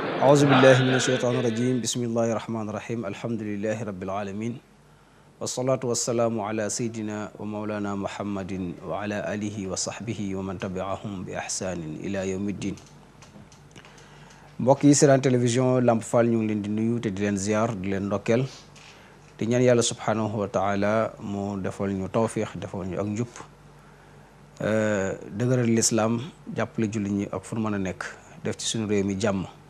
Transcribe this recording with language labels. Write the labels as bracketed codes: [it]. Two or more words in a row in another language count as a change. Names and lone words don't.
[ar] أعوذ بالله من الشيطان الرجيم بسم الله الرحمن الرحيم الحمد لله رب العالمين والصلاة والسلام على سيدنا ومولانا محمد وعلى آله وصحبه ومن تبعهم بإحسان إلى يوم الدين. [wo] mbokk yi seetaan télévision Lamp Fall ñu ngi leen di nuyu te di leen ziar di leen ndokkeel di ñaan yàlla [ar] سبحانه وتعالى [wo] mu defal ñu tawfiix defal ñu ak njub dëgëral lislaam jàppale jullit ñi ak fu mën a nekk def ci suñu réew mi jàmm.